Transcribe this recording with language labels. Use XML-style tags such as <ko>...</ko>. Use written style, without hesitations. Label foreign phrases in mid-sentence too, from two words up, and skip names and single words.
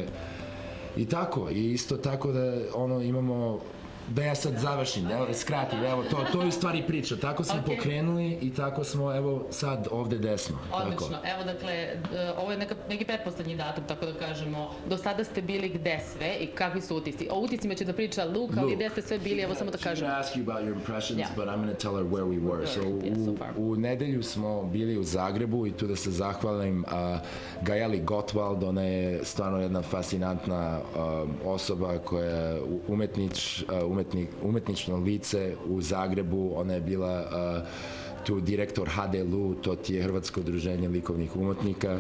<sr>I tako, i isto tako da imamo Da ja sad završim, evo, skratim, evo, to je u stvari priča. Tako smo pokrenuli i tako smo, evo, sad ovde desno. Odlično. Tako. Evo, dakle, ovo je neki pretposlednji datum, tako da kažemo. Do sada ste bili gde sve i kakvi su utisci? O utiscima će da priča Luke, ali gde ste sve bili, evo samo da</sr> <en>She's</en> <sr>kažem.</sr> <en>gonna ask you about your impressions, Yeah. but I'm gonna tell her where we were. So, so far.</en> <sr>u nedelju smo bili u Zagrebu i tu da se zahvalim Gajeli Gottwald, ona je stvarno jedna fascinantna osoba koja je umetnično lice u Zagrebu. Ona je bila tu direktor HDLU, to ti je Hrvatsko udruženje likovnih umetnika.</sr>